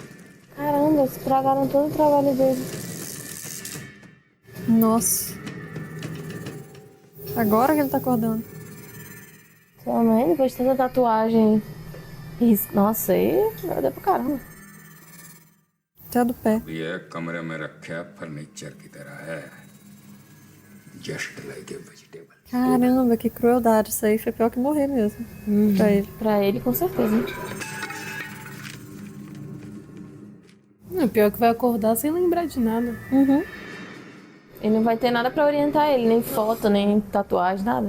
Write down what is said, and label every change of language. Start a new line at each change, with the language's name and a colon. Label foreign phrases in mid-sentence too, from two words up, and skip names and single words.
Portuguese: Caramba, estragaram todo o trabalho dele. Nossa. Agora que ele tá acordando. Sua mãe, depois de tanta tatuagem. Nossa, aí deu pra caramba. Até do pé.
Hindi: ये कमरे में रखे फर्नीचर की तरह है
English: just like a vegetable
Portuguese: Caramba, que crueldade. Isso aí foi pior que morrer mesmo. Pra ele. Pra ele, com certeza. Não, pior que vai acordar sem lembrar de nada. Uhum. Ele não vai ter nada pra orientar ele, nem foto, nem tatuagem, nada.